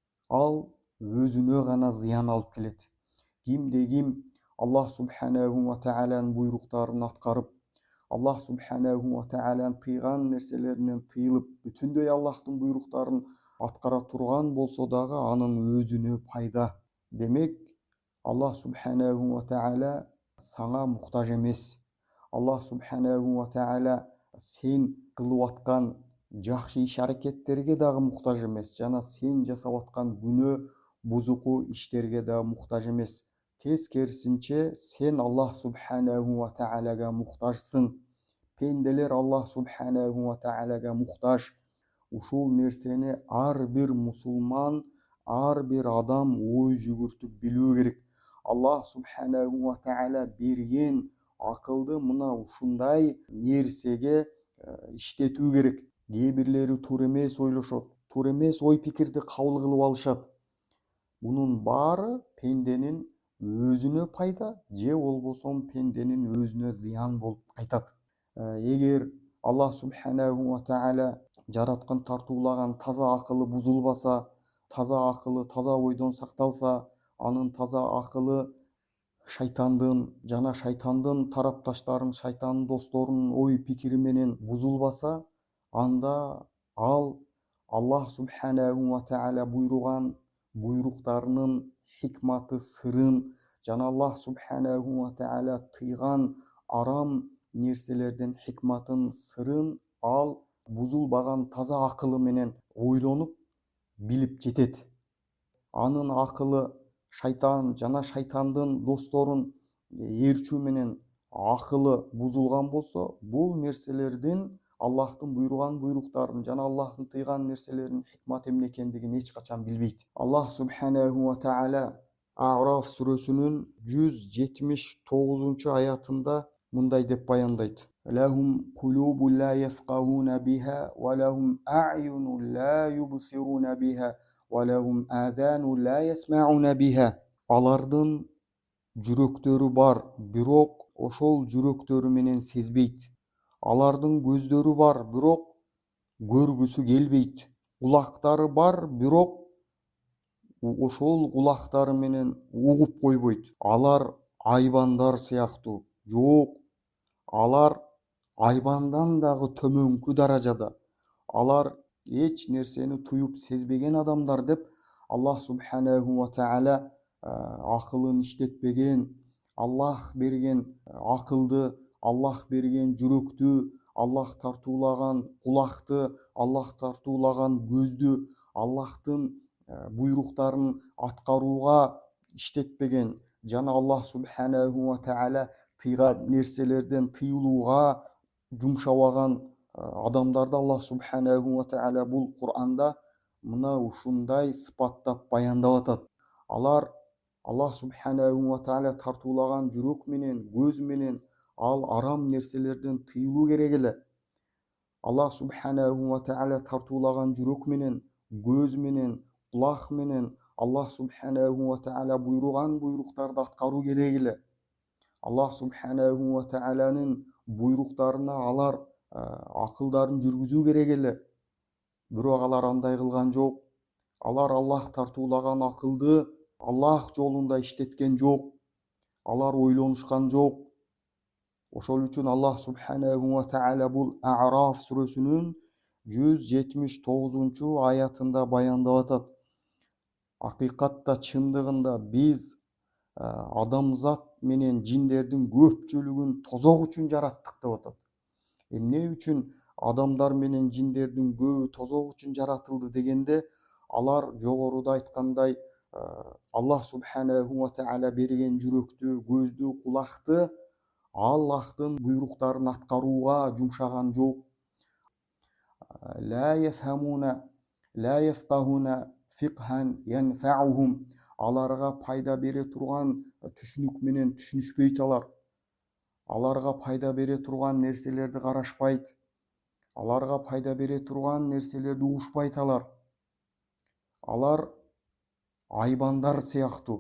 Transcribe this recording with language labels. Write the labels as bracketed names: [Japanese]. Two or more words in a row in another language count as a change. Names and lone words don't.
[Kyrgyz] Ал өзүнө гана зыян алып келет. Кимде ким [Arabic] الله سبحانه وتعالى [Kyrgyz] буйруктарын аткарып, [Arabic] الله سبحانه وتعالى [Kyrgyz] тыйган нерселеринен тыйылып, бүтүндөй Аллахтын буйруктарын аткара турган болсо дагы, анын өзүнө пайда. Демек, [Arabic] الله سبحانه وتعالى [Kyrgyz] сага муктаж эмес. [Arabic] الله سبحانه وتعالى [Kyrgyz] сен кылып аткан жакшы иш-аракеттерге дагы муктаж эмес, жана сен жасап аткан күнөө, бузуку иштерге дагы муктаж эмес. Тескерисинче, сен [Arabic] الله سبحانه وتعالى [Kyrgyz] муктажсың. Пенделер [Arabic] الله سبحانه وتعالى [Kyrgyz] муктаж. Ушул нерсени ар бир мусулман, ар бир адам ой жүгүртүп билүү керек. [Arabic] الله سبحانه وتعالى [Kyrgyz] берген акылды мына ушундай нерсеге иштетүү керек. Кээ бирлери туура эмес ойлошот, туура эмес ой пикирди кабыл кылып алышат. Мунун баары пенденин өзүнө пайда, же болбосо пенденин өзүнө зыян болуп кайтат. Эгер [Arabic] الله سبحانه وتعالى [Kyrgyz] жараткан, тартуулаган таза акылы бузулбаса, таза акылы, таза ойдон сакталса, анын таза акылы шайтандын жана шайтандын тарапташтарын, шайтандын досторунун ой пикири менен бузулбаса, анда ал [Arabic] الله سبحانه وتعالى [Kyrgyz] буйруган буйруктарынын хикматы, сырын, жана [Arabic] الله سبحانه وتعالى [Kyrgyz] тыйган арам нерселердин хикматын, сырын ал бузулбаган таза акылы менен ойлонуп билип жетет. Анын акылы шайтан жана шайтандын досторун ээрчүү менен акылы бузулган болсо, бул нерселердин, Аллахтын буйруган буйруктарын жана Аллахтын тыйган нерселеринин хикматы эмне экендигин эч качан билбейт. [Arabic] الله سبحانه وتعالى [Kyrgyz] А'раф сүрөсүнүн 179-аятында мындай деп баяндайт: [Arabic] لهم قلوب لا يفقهون بها ولهم أعين لا يبصرون بها ولهم آذان لا يسمعون بها. [Kyrgyz] Алардын жүрөктөрү бар, бирок ошол жүрөктөрү менен сезбейт. Алардын көздөрү бар, бирок көргүсү келбейт. Кулактары бар, бирок ошол кулактары менен угуп койбойт. Алар айбандар сыяктуу. Жок, алар айбандан дагы төмөнкү даражада. Алар эч нерсени туюп сезбеген адамдар деп [Arabic] الله سبحانه وتعالى [Kyrgyz] акылын иштетпеген, Аллах берген акылды, Аллах берген жүрөктү, Аллах тартуулаган кулакты, Аллах тартуулаган көздү, Аллахтын буйруктарын аткарууга иштетпеген, жана [Arabic] الله سبحانه وتعالى [Kyrgyz] тыйган нерселерден тыйылууга жумшабаган адамдарды [Arabic] الله سبحانه وتعالى [Kyrgyz] бул Кур'анда мына ушундай сыпаттап баяндап атат. Алар [Arabic] الله سبحانه وتعالى [Kyrgyz] тартуулаган жүрөк менен, көз менен ал арам нерселерден тыйылуу керек эле. [Arabic] الله سبحانه وتعالى [Kyrgyz] тартуулаган жүрөк менен, көз менен, кулак менен [Arabic] الله سبحانه وتعالى [Kyrgyz] буйруган буйруктарды аткаруу керек эле. [Arabic] الله سبحانه وتعالى [Kyrgyz] буйруктарына алар акылдарын жүргүзүү керек эле. Бирок алар андай кылган жок. Алар Аллах тартуулаган акылды Аллах жолунда иштеткен жок. Алар ойлонушкан жок. Ошол үчүн [Arabic] الله سبحانه وتعالى [Kyrgyz] бул А'раф сүрөсүнүн 179-аятында баяндап атат. Акыйкатта чындыгында биз адамзат менен жиндердин көпчүлүгүн тозок үчүн жараттык деп атат. Эмне үчүн адамдар менен жиндердин көбү тозок үчүн жаратылды дегенде, алар жогоруда айткандай [Arabic] الله سبحانه وتعالى [Kyrgyz] берген жүрөктү, көздү, кулакты Аллахтын буйруктарын аткарууга жумшаган жок. [Arabic] لا يفهمون لا يفقهون فقها ينفعهم. [Kyrgyz] Аларга пайда бере турган түшүнүк менен түшүнүшпөйт алар. Аларга пайда бере турган нерселерди карашпайт. Аларга пайда бере турган нерселерди угушпайт алар. Алар айбандар сыяктуу.